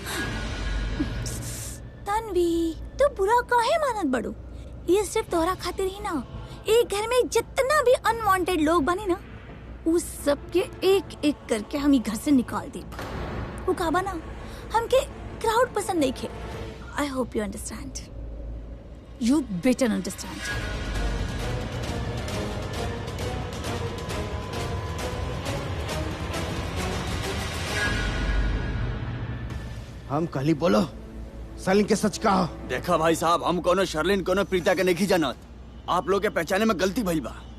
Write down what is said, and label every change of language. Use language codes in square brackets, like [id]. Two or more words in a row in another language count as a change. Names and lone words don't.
[bho] तन्वी तू बुरा काहे मानत बड़ू? ये सिर्फ तोहरा खातिर ही ना, एक घर में जितना भी अनवांटेड लोग बने ना, उस सब के एक एक करके हम ही घर से निकाल दे। वो का बना हमके क्राउड पसंद नहीं खे। [en] I hope you understand, you better understand. [bho] हम कल बोलो सलीम के सच कहा। देखा भाई साहब, हम कोनो शर्लिन कोनो प्रीता के नहीं जानत। आप लोग के पहचाने में गलती भइल बा।